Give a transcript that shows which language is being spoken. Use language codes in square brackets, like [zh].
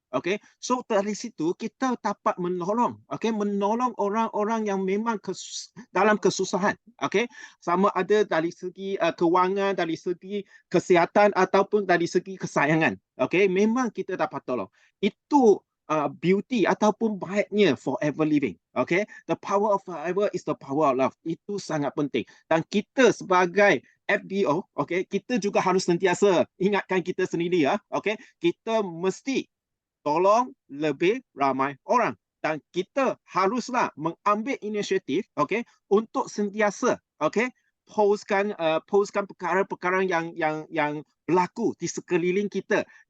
[ms] Okey, so dari situ kita dapat menolong, okey, menolong orang-orang yang memang dalam kesusahan, okey, sama ada dari segi kewangan, dari segi kesihatan ataupun dari segi kesayangan, okey, memang kita dapat tolong. Itu beauty ataupun baiknya Forever Living, okey. [en] The power of Forever is the power of love. [ms] Itu sangat penting. Dan kita sebagai FBO, okey, kita juga harus sentiasa ingatkan kita sendiri, okey, kita mesti tolong lebih ramai orang. Dan kita haruslah mengambil inisiatif, okey, untuk sentiasa, okey, postkan perkara-perkara yang berlaku di sekeliling kita.